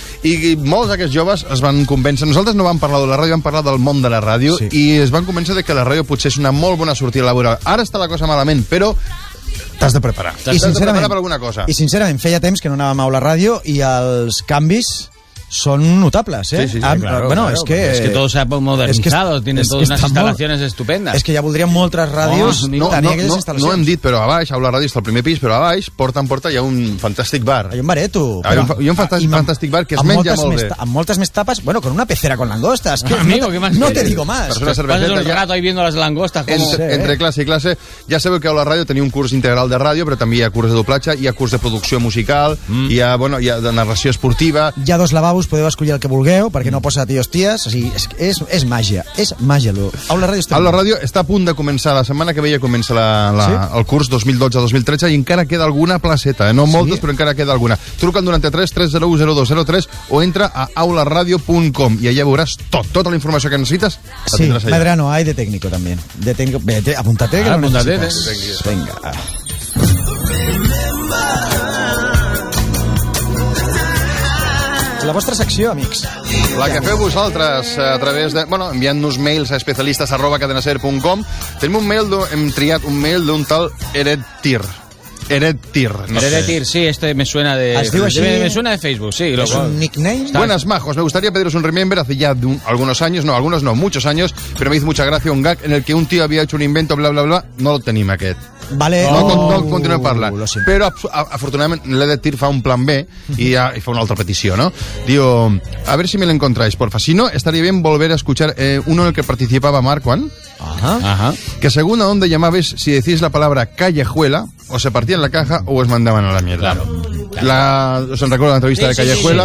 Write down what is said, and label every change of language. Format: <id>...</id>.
<ca>I molts d'aquests joves es van convèncer. Nosaltres no vam parlar de la ràdio, vam parlar del món de la ràdio, sí. I es van convèncer de que la ràdio potser és una molt bona sortida laboral. Ara està la cosa malament, però t'has de preparar. T'has de preparar per alguna cosa. I sincerament, feia temps que no anàvem a la ràdio i els canvis són notables, eh? Sí, sí, sí. És que</ca> <es>todo se ha modernizado, tienen todas unas instalaciones estupendas.</es> <ca>És que ja voldrien moltes ràdios tenir aquelles instal·lacions. No hem dit, però a baix, a la ràdio està el primer pis, però a baix, porta en porta, hi ha un fantàstic bar. Hi ha un bareto. Hi ha un fantàstic bar que es menja molt bé. Amb moltes més tapes, bueno,</ca> <es>con una pecera con langostas. Amigo, ¿qué más? No te digo más. Pasas un rato ahí viendo las langostas.</es> <ca>Entre classe i classe, ja sabeu que a la ràdio tenia un curs integral de ràdio, però també hi ha curs de doblatge, hi ha curs de producció musical, hi ha, bueno, hi ha de narració esportiva. Hi ha dos lavabos. Us podeu escollir el que vulgueu, perquè no posa tios ties, o sigui, és màgia, és màgia. Aula Ràdio està a punt de començar, la setmana que ve ja comença el curs 2012-2013 i encara queda alguna placeta, no moltes, sí. Però encara queda alguna. Truca al 93-301-0203 o entra a aularadio.com i allà veuràs tota la informació que necessites.</ca> <es>Sí, Medrano, hay de técnico també. Apúntate que lo necessites.</es> <ca>Vinga. La vostra secció, amics. La que feu vosaltres a través de... Bueno, enviant-nos mails a especialistas@cadenaser.com. Tenim un mail, hem triat un mail d'un tal Eretir. Eretir, no sé.</ca> <es>Eretir, sí, este me suena de...</es> <ca>Es diu així?</ca> <es>Me suena de Facebook, sí. ¿Es un nickname? Buenas, majos, me gustaría pediros un remember hace ya muchos años, pero me hizo mucha gracia un gag en el que un tío había hecho un invento, bla, bla, bla.</es> <ca>No lo tenim, aquest. Vale. No continuem parlant. Però afortunadament l'Edetir fa un plan B i fa una altra petició, no?</ca> <es>Diu, a ver si me l'encontráis, porfa. Si no, estaría bien volver a escuchar uno en el que participaba Marc Juan. Ajá. Que según a dónde llamabais, si decís la palabra callejuela, o se partían la caja o os mandaban a la mierda. Claro. ¿Os recuerdo la entrevista de callejuela?</es>